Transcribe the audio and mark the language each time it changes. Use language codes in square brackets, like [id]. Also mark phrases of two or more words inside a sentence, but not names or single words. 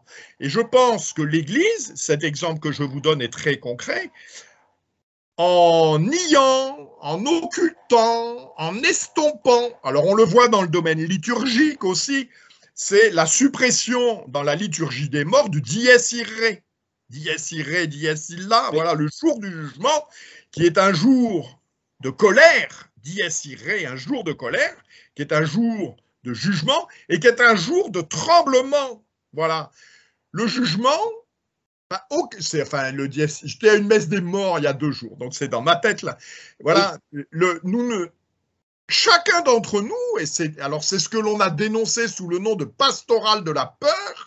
[fr] Et je pense que l'Église, cet exemple que je vous donne est très concret, en niant, en occultant, en estompant, alors on le voit dans le domaine liturgique aussi, c'est la suppression dans la liturgie des morts du [la] dies irae. Dies irae, dies illa, [fr] voilà le jour du jugement, qui est un jour de colère, [la] dies irae, [fr] un jour de colère, qui est un jour de jugement et qui est un jour de tremblement. Voilà. Le jugement, j'étais à une messe des morts il y a 2 jours, donc c'est dans ma tête là. Voilà, chacun d'entre nous, et c'est ce que l'on a dénoncé sous le nom de pastoral de la peur.